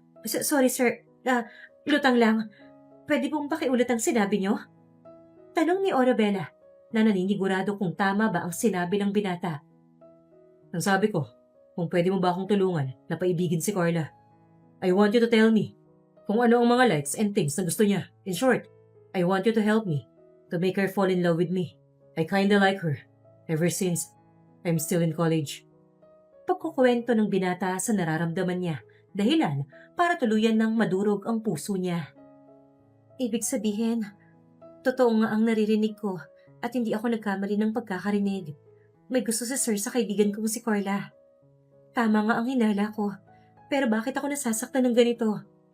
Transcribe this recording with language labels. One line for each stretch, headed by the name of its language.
Filipino: Sorry sir, lutang lang. Pwede pong pakiulit ang sinabi niyo? Tanong ni Orabella na naninigurado kung tama ba ang sinabi ng binata. Ang sabi ko, kung pwede mo ba akong tulungan na paibigin si Carla.
English: I want you to tell me kung ano ang mga likes and things na gusto niya. In short, I want you to help me to make her fall in love with me. I kinda like her ever since I'm still in college.
Filipino: Pagkukwento ng binata sa nararamdaman niya, dahilan para tuluyan ng madurog ang puso niya. Ibig sabihin, totoo nga ang naririnig ko at hindi ako nagkamali ng pagkakarinig. May gusto si Sir sa kaibigan kong si Carla. Tama nga ang hinala ko, pero bakit ako nasasaktan ng ganito?